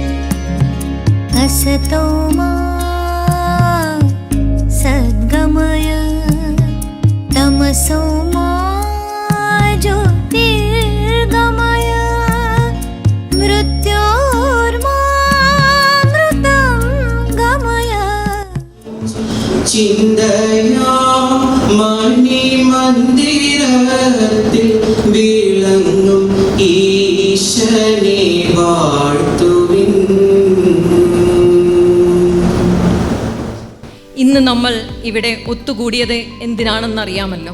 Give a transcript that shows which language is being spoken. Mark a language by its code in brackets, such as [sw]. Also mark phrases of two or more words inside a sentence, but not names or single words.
[sa] असतो मा सद्गमय तमसो मा ज्योतिर्गमय मृत्योर्मामृतं गमय। [ml] ചിന്തയാ മണിമന്ദിരത്തിൽ വിളങ്ങും ഈശനെ വാഴ്ത്തുവിൻ. ഇന്ന് നമ്മൾ ഇവിടെ ഒത്തുകൂടിയത് എന്തിനാണെന്നറിയാമല്ലോ.